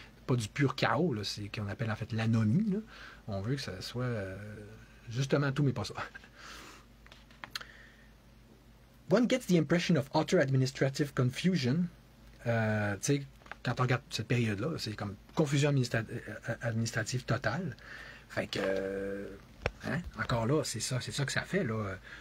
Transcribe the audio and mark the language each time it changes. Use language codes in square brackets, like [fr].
[fr] Pas du pur chaos, là, c'est ce qu'on appelle en fait l'anomie. Là. On veut que ça soit justement tout, mais pas ça. [en] One gets the impression of utter administrative confusion. [fr] Quand on regarde cette période-là, c'est comme confusion administrative totale. Fait que... Hein? Encore là, c'est ça que ça fait. Là.